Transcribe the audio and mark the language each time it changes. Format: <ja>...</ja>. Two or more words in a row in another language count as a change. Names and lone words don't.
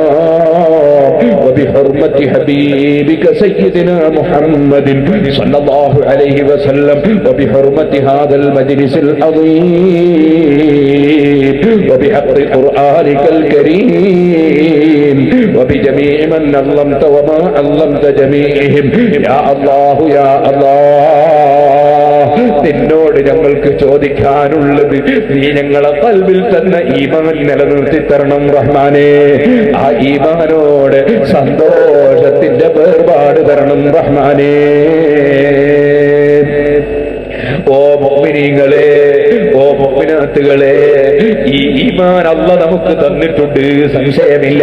<ar>وبحرمة حبيبك سيدنا محمد صلى الله عليه وسلم وبحرمة هذا المجلس العظيم وبحق قرآنك الكريم وبجميع من علمت وما علمت جميعهم يا الله يا الله.</ar> <ml>നിന്നോട് ഞങ്ങൾക്ക് ചോദിക്കാനുള്ളത്, നീ ഞങ്ങളെ ഖൽബിൽ തന്നെ ഈമാൻ നിലനിർത്തി തരണം റഹ്മാനേ. ആ ഈമാനോട് സന്തോഷത്തിന്റെ വേർപാട് തരണം റഹ്മാനേ. ഓ മുഅ്മിനീങ്ങളെ, ഓ മുഅ്മിനാത്തുകളെ, ഈ ഈമാൻ അല്ലാഹ് നമുക്ക് തന്നിട്ടുണ്ട്, സംശയമില്ല.</ml>